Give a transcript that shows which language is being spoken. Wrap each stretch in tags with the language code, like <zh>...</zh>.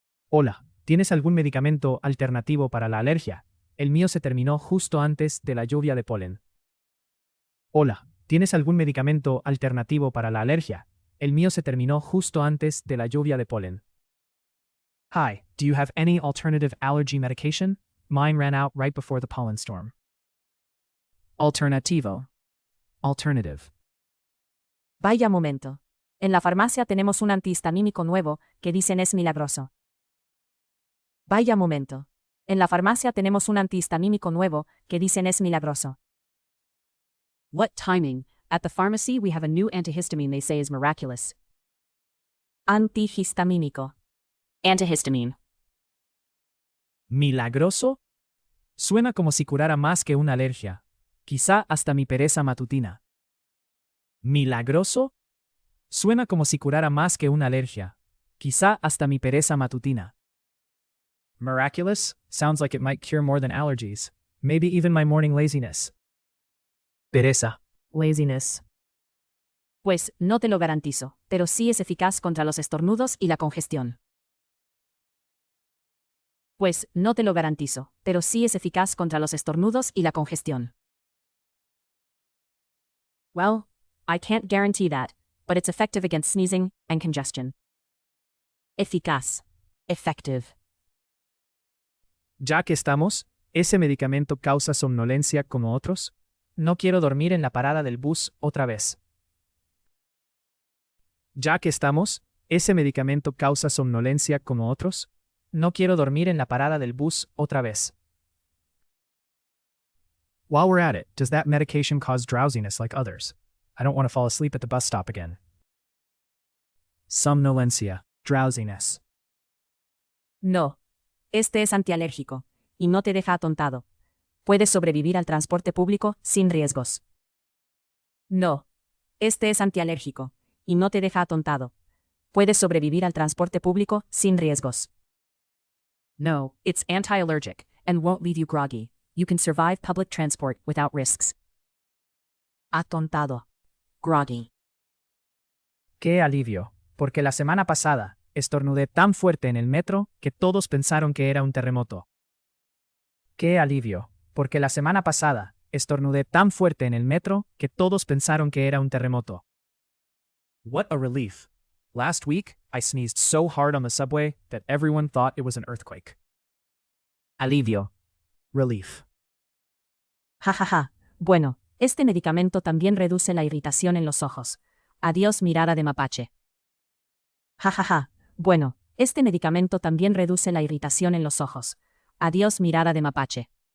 <es>Hola, ¿tienes algún medicamento alternativo para la alergia? El mío se terminó justo antes de la lluvia de polen. Hola, ¿tienes algún medicamento alternativo para la alergia? El mío se terminó justo antes de la lluvia de polen.</es> <en>Hi, do you have any alternative allergy medication? Mine ran out right before the pollen storm.</en> <es>Alternativo. Alternative. Vaya momento. En la farmacia tenemos un antihistamínico nuevo que dicen es milagroso. Vaya momento. En la farmacia tenemos un antihistamínico nuevo que dicen es milagroso.</es> <en>What timing? At the pharmacy we have a new antihistamine they say is miraculous.</en> <es>Antihistamínico. Antihistamine. ¿Milagroso? Suena como si curara más que una alergia. Quizá hasta mi pereza matutina. ¿Milagroso? Suena como si curara más que una alergia. Quizá hasta mi pereza matutina.</es> <en>Miraculous? Sounds like it might cure more than allergies. Maybe even my morning laziness.</en> <es>Pereza. Laziness. Pues no te lo garantizo, pero sí es eficaz contra los estornudos y la congestión. Pues no te lo garantizo, pero sí es eficaz contra los estornudos y la congestión.</es> <en>Well, I can't guarantee that, but it's effective against sneezing and congestion.</en> <es>Eficaz. Effective. Ya que estamos, ¿ese medicamento causa somnolencia como otros? No quiero dormir en la parada del bus otra vez. Ya que estamos, ¿ese medicamento causa somnolencia como otros? No quiero dormir en la parada del bus otra vez.</es> <en>While we're at it, does that medication cause drowsiness like others? I don't want to fall asleep at the bus stop again.</en> <es>Somnolencia, drowsiness. No. Este es antialérgico y no te deja atontado. Puedes sobrevivir al transporte público sin riesgos. No. Este es antialérgico y no te deja atontado. Puedes sobrevivir al transporte público sin riesgos.</es> <en>No, it's anti-allergic and won't leave you groggy. You can survive public transport without risks.</en> <es>Atontado. Groggy. ¡Qué alivio! Porque la semana pasada, estornudé tan fuerte en el metro que todos pensaron que era un terremoto. ¡Qué alivio! Porque la semana pasada, estornudé tan fuerte en el metro que todos pensaron que era un terremoto.</es> <en>What a relief! Last week, I sneezed so hard on the subway that everyone thought it was an earthquake.</en> <es>Alivio. Relief. Jajaja. Bueno, este medicamento también reduce la irritación en los ojos. Adiós, mirada de mapache. Jajaja. Bueno, este medicamento también reduce la irritación en los ojos. Adiós, mirada de mapache.</es>